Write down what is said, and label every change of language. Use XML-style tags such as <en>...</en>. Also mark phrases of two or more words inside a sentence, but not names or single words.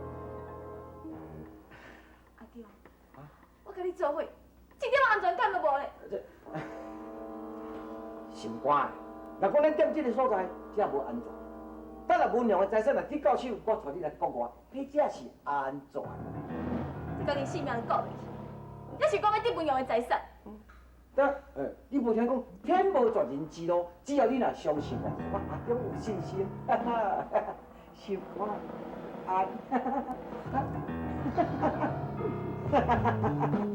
<nan>阿弟，我甲你做伙，一点安全感都无咧。心肝的，若讲咱踮这个所在，这无安全。等若文良的财产若跌到手，我带你来国外，迄才是安全。你家己性命顾袂去，还是讲要得文扬的财产？得，你无听讲，天无绝人之路，只要你若相信我，我阿中有信心，哈哈，心肝安，哈哈哈哈。</nan>